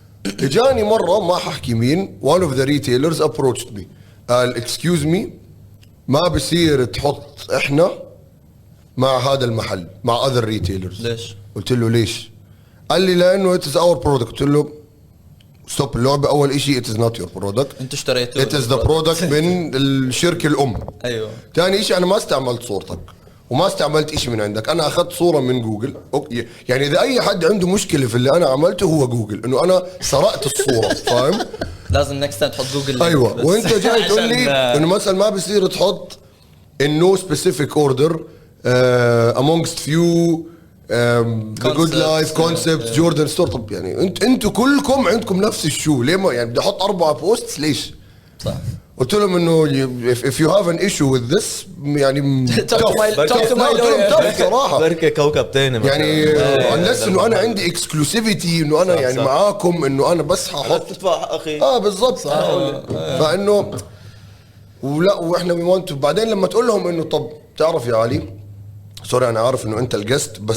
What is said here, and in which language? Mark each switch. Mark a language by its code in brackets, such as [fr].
[ar] اجاني مره ما ححكي مين [en] one of the retailers approached me [ar] قال [en] excuse me [ar] ما بصير تحط احنا مع هذا المحل مع [en] other retailers. [ar] ليش؟ قلت له ليش؟ قال لي لانه [en] it is our product. [ar] قلت له ستوب اللعبه. [en] اول اشي it is not your product. [ar] انتوا اشتريتوه. [en] it is the product [ar] من الشركه الام. ايوه. ثاني اشي انا ما استعملت صورتك وما استعملت اشي من عندك. انا اخذت صوره من جوجل. يعني اذا اي حد عنده مشكله في اللي انا عملته هو جوجل انه انا سرقت الصوره. فاهم؟ لازم نكست تحط جوجل. ايوه. بس. وانت جاي تقول لي عشان- انه مثلا ما بصير تحط [en] in no specific order amongst few the good life concepts Jordan store. [ar] طب يعني انتوا كلكم عندكم نفس الشو ليه ما يعني بدي احط 4 بوستس ليش؟ صح. قلت لهم انه [en] if you have an issue with this يعني Talk to my- talk to my lawyer. tough صراحه. [ar] بركة كوكب تاني مثلاً. يعني unless انه انا عندي اكسكلوسيفيتي انه انا صح، يعني صح. معاكم انه انا بس ححط تدفع حق اخي. بالضبط. فانه ولا واحنا بعدين لما تقول لهم انه طب تعرف يا علي سوري انا عارف انه انت الجست بس